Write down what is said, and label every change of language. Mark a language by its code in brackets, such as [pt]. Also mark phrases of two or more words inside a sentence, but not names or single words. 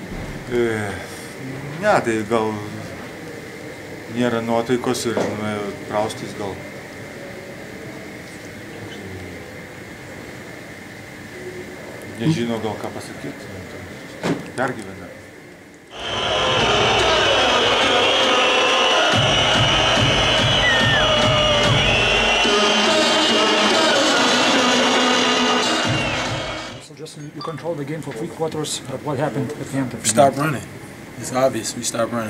[lt] Ne, tai gal nėra nuotaikos ir nuėjo praustis gal. Nežino gal ką pasakyti, pergyvena. [en] You controlled the game for 3 quarters. What happened at the end of the game? We stopped running. It's obvious. We stopped running.